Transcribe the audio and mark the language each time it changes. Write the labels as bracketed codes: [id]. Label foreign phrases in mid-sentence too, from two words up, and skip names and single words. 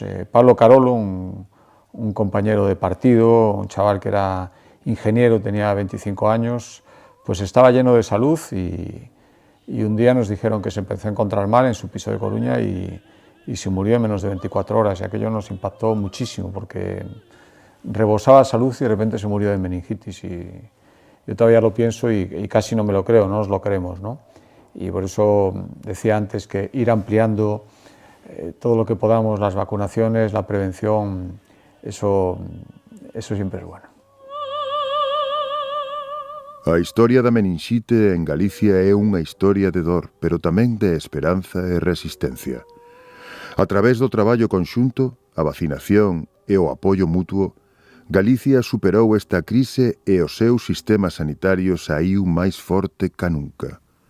[es] Pablo Carolo, un compañero de partido, un chaval que era ingeniero, tenía 25 años, pues estaba lleno de salud y un día nos dijeron que se empezó a encontrar mal en su piso de Coruña y se murió en menos de 24 horas, y aquello nos impactó muchísimo porque rebosaba salud y de repente se murió de meningitis, y yo todavía lo pienso y casi no me lo creo, no nos lo creemos, ¿no? Y por eso decía antes que ir ampliando todo lo que podamos, las vacunaciones, la prevención, eso siempre es bueno. [gl] A historia da meningite en Galicia é unha historia de dor, pero tamén de esperanza e resistencia. A través do traballo conxunto, a vacinación e o apoio mutuo, Galicia superou esta crise e o seu sistema sanitario saíu máis forte ca nunca.